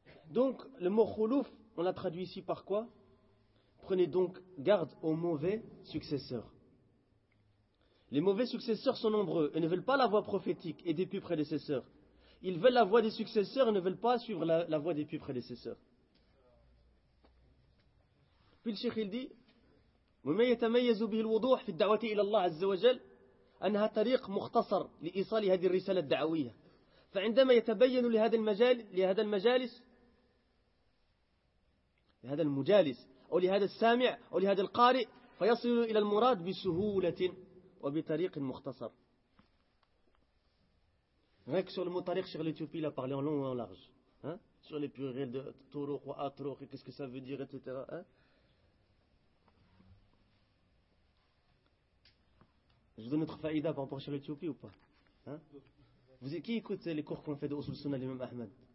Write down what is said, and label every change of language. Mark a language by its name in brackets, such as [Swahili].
[French] Donc, le mot khulouf, on l'a traduit ici par quoi? Prenez donc garde aux mauvais successeurs. Les mauvais successeurs sont nombreux et ne veulent pas la voie prophétique et des plus prédécesseurs. Ils veulent la voie des successeurs et ne veulent pas suivre la voie des plus prédécesseurs. Puis le cheikh il dit: [Arabic] وَمَا يَتَمَيَّزُ بِهِ الْوُضُوحِ فِي الدَّعْوَةِ إِلَى اللَّهِ عَزَّ وَجَلَّ أَنَّهَا طَرِيقٌ مُخْتَصَرٌ لِإِيصَالِ هَذِهِ الرِّسَالَةِ الدَّعْوِيَّةِ فَعِندَمَا يَتَبَيَّنُ لِهَذَا الْمَجَالِسِ لهذا المجالس أو لهذا السامع أو لهذا القارئ فيصل إلى المراد بسهولة وبطريق مختصر. [French] Rien que sur le mot tariq, sur l'Éthiopie, il a parlé en long et en large. Hein? Sur les pluriels de turuq ou atruq, qu'est-ce que ça veut dire, etc. Hein? Je vous donne notre faïda par rapport à l'Éthiopie ou pas, hein? Vous, qui écoute les cours qu'on fait de Usul Sunna de l'imam Ahmed?